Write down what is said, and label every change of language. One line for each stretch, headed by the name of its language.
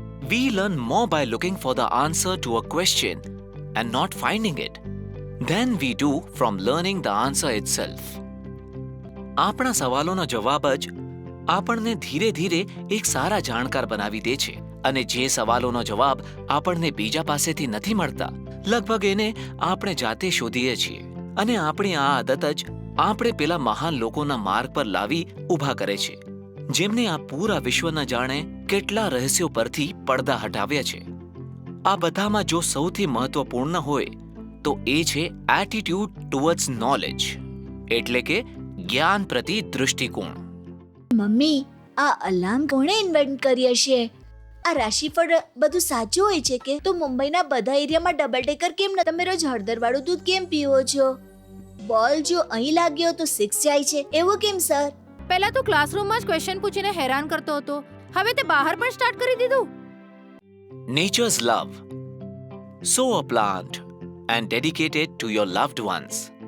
English: We learn more by looking for the answer to a question and not finding it than we do from learning the answer itself.
Gujarati: આપણા સવાલોનો જવાબ જ આપણને ધીરે ધીરે એક સારા જાણકાર બનાવી દે છે, અને જે સવાલોનો જવાબ આપણને બીજા પાસેથી નથી મળતા, લગભગ એને આપણે જાતે શોધીએ છીએ. અને આપણી આ આદત જ આપણે પેલા મહાન લોકોના માર્ગ પર લાવી ઊભા કરે છે, જેમને આ પૂરા વિશ્વના જાણે કેટલા રહસ્યો પરથી પડદા હટાવ્યા છે. આ બધામાં જો સૌથી મહત્વપૂર્ણ હોય તો એ છે
English: attitude towards knowledge,
Gujarati: એટલે કે જ્ઞાન પ્રતિ દૃષ્ટિકોણ. મમ્મી, આ અલાર્મ કોણે ઇન્વેન્ટ કરી હશે? આ રાશિફળ બધું સાચું હોય છે કે? તો મુંબઈના બધા એરિયામાં ડબલ ડેકર કેમ ન? તમે રોજ હળદરવાળું દૂધ કેમ પીવો છો? બોલ જો અહીં લાગ્યો તો 6 જાય છે, એવું કેમ સર? પહેલા તો ક્લાસરૂમમાં જ ક્વેશ્ચન પૂછીને હેરાન કરતો હતો, હવે તે બહાર પણ સ્ટાર્ટ કરી દીધું.
English: Nature's love. Sow a plant and dedicate it to your loved ones.